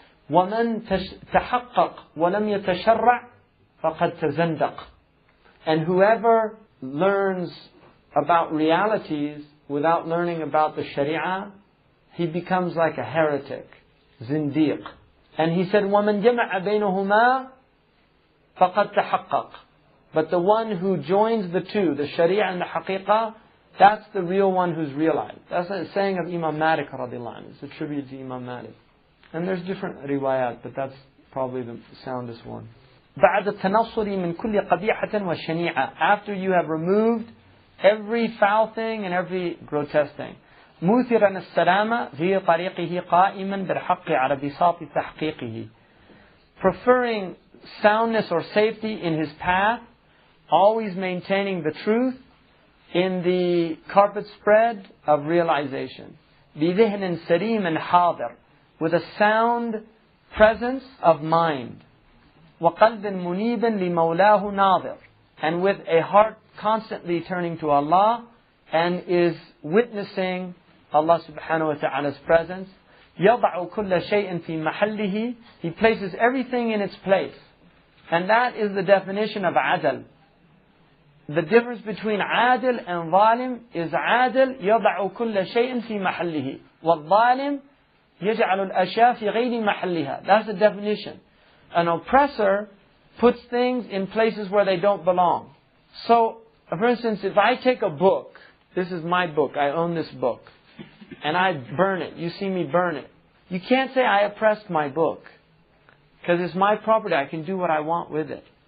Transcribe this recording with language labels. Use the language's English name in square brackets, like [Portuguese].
[Arabic] وَمَنْ تَحَقَّقْ وَلَمْ يَتَشَرَّعْ فَقَدْ تَزَنْدَقْ. [English] And whoever learns about realities without learning about the Sharia, he becomes like a heretic, zindiq. And he said, [Arabic] وَمَنْ جَمَعَ بَيْنَهُمَا فَقَدْ تَحَقَّقْ. [English] But the one who joins the two, the Sharia and the Haqiqah, that's the real one who's realized. That's a saying of Imam Malik radiallahu anhu. It's attributed to Imam Malik. And there's different riwayat, but that's probably the soundest one. [Arabic] بعد التنصر من كل قبيحة وشنيعة. [English] After you have removed every foul thing and every grotesque thing. [Arabic] موثرا السلامة في طريقه قائما بالحق على بساط تحقيقه. [English] Preferring soundness or safety in his path, always maintaining the truth in the carpet spread of realization. [Arabic] بذهن سليم حاضر. [English] With a sound presence of mind. [Arabic] وقلب منيب لمولاه ناظر. [English] And with a heart constantly turning to Allah and is witnessing Allah subhanahu wa ta'ala's presence. [Arabic] يضع كل شيء في محله. [English] He places everything in its place. And that is the definition of adl. The difference between adl and zalim is adl [Arabic] يضع كل شيء في محله. والظالم يجعل الأشياء في غير محلها. [English] That's the definition. An oppressor puts things in places where they don't belong. So, for instance, if I take a book, this is my book, I own this book, and I burn it, you see me burn it. You can't say I oppressed my book, because it's my property, I can do what I want with it.